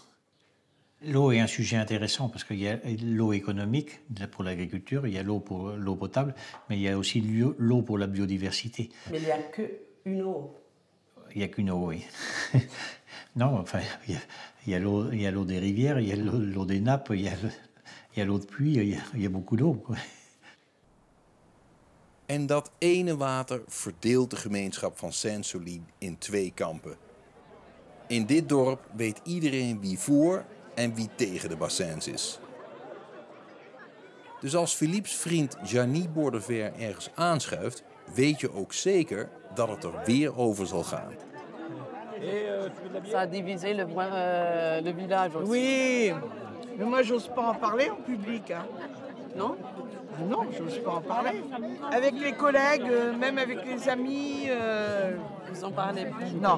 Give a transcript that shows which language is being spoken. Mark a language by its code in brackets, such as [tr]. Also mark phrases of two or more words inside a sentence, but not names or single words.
[fr] L'eau est un sujet intéressant parce qu'il y a l'eau économique pour l'agriculture, il y a l'eau pour l'eau potable, mais il y a aussi l'eau pour la biodiversité. Mais il n'y a qu'une eau. Il n'y a qu'une eau, oui. Non, enfin, il y a l'eau des rivières, il y a l'eau des nappes, il y a l'eau de pluie, il y a beaucoup d'eau. [nl] En dat ene water verdeelt de gemeenschap van Sainte-Soline in 2 kampen. In dit dorp weet iedereen wie voor en wie tegen de bassins is. Dus als Philippe's vriend Gianni Bordever ergens aanschuift, weet je ook zeker dat het er weer over zal gaan. [fr] Ça a divisé le village aussi. Oui, mais moi j'ose pas en parler en public. Hein. Non? Non, j'ose pas en parler. Avec les collègues, même avec les amis. Vous en parlez plus? Non.